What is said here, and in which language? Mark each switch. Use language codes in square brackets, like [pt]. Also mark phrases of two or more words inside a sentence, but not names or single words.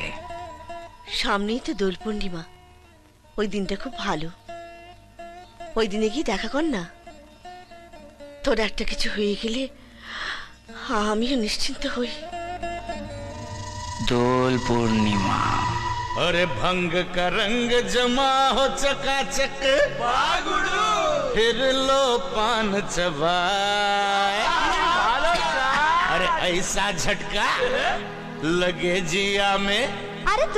[bn] সামনেই তো দোল পূর্ণিমা, ওই দিনটা খুব ভালো। ওই দিনে গিয়ে দেখা কর না। তোর একটা কিছু হয়ে গেলে আমিও নিশ্চিন্ত হই। দোল পূর্ণিমা। [hi] अरे भंग का रंग जमा हो चकाचक, फिर लो पान चबाए। अरे ऐसा झटका लगे जिया में, अरे तू